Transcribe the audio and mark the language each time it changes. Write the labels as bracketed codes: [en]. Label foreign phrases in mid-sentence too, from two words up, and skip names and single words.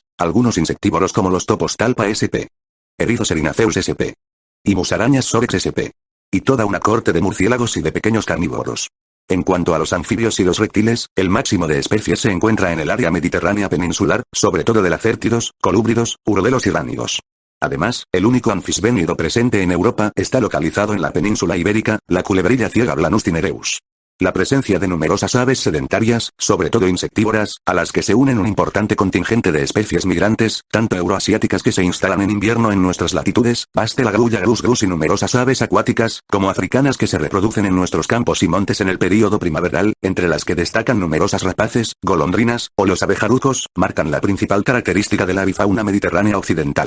[es] Algunos insectívoros como los topos [la] Talpa sp. [es] Erizos [la] erinaceus sp. [es] Y musarañas [la] Sorex sp. [es] Y toda una corte de murciélagos y de pequeños carnívoros. En cuanto a los anfibios y los reptiles, el máximo de especies se encuentra en el área mediterránea peninsular, sobre todo de lacértidos, colúbridos, urodelos y ránidos. Además, el único anfisbénido presente en Europa está localizado en la península ibérica, la culebrilla ciega [la] Blanus cinereus. [es] La presencia de numerosas aves sedentarias, sobre todo insectívoras, a las que se unen un importante contingente de especies migrantes, tanto euroasiáticas que se instalan en invierno en nuestras latitudes, paste la grulla grus y numerosas aves acuáticas, como africanas que se reproducen en nuestros campos y montes en el período primaveral, entre las que destacan numerosas rapaces, golondrinas, o los abejarucos, marcan la principal característica de la avifauna mediterránea occidental.